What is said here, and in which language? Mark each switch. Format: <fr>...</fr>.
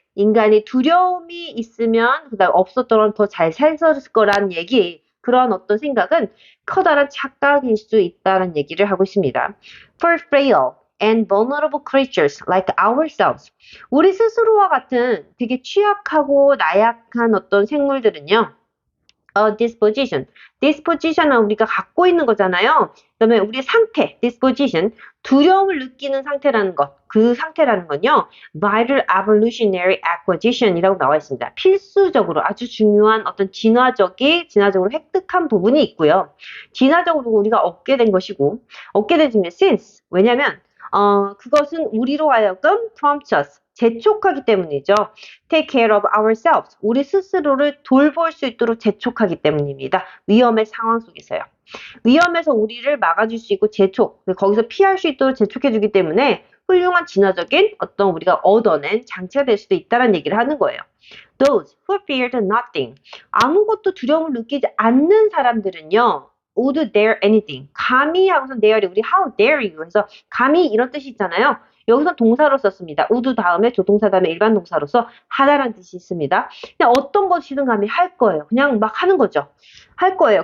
<ko>인간이 두려움이 있으면 그다음 없었더라면 더 잘 살았을 거라는 얘기, 그런 어떤 생각은 커다란 착각일 수 있다는 얘기를 하고 있습니다.</ko> <en>For frail and vulnerable creatures like ourselves.</en> <ko>우리 스스로와 같은 되게 취약하고 나약한 어떤 생물들은요.</ko> <en>disposition.</en> <ko>disposition은 우리가 갖고 있는 거잖아요. 그다음에 우리의 상태, disposition, 두려움을 느끼는 상태라는 것, 그 상태라는 건요,</ko> <en>vital evolutionary acquisition</en> <ko>이라고 나와 있습니다. 필수적으로 아주 중요한 어떤 진화적으로 획득한 부분이 있고요. 진화적으로 우리가 얻게 된 것이고, 얻게 된 중에 since, 왜냐면 그것은 우리로 하여금</ko> <en>prompt us,</en> <ko>재촉하기 때문이죠.</ko> <en>take care of ourselves.</en> <ko>우리 스스로를 돌볼 수 있도록 재촉하기 때문입니다. 위험의 상황 속에서요. 위험에서 우리를 막아줄 수 있고 거기서 피할 수 있도록 재촉해주기 때문에 훌륭한 진화적인 어떤 우리가 얻어낸 장치가 될 수도 있다는 얘기를 하는 거예요.</ko> <en>Those who feared nothing.</en> <ko>아무것도 두려움을 느끼지 않는 사람들은요.</ko> <en>would dare anything.</en> <ko>감히 하고서 dare이 우리</ko> <en>how dare you</en> <ko>해서 감히 이런 뜻이 있잖아요. 여기서 동사로 썼습니다. would 다음에 조동사 다음에 일반 동사로서 하다라는 뜻이 있습니다. 그냥 어떤 것이든 감히 할 거예요. 그냥 막 하는 거죠. 할 거예요.</ko>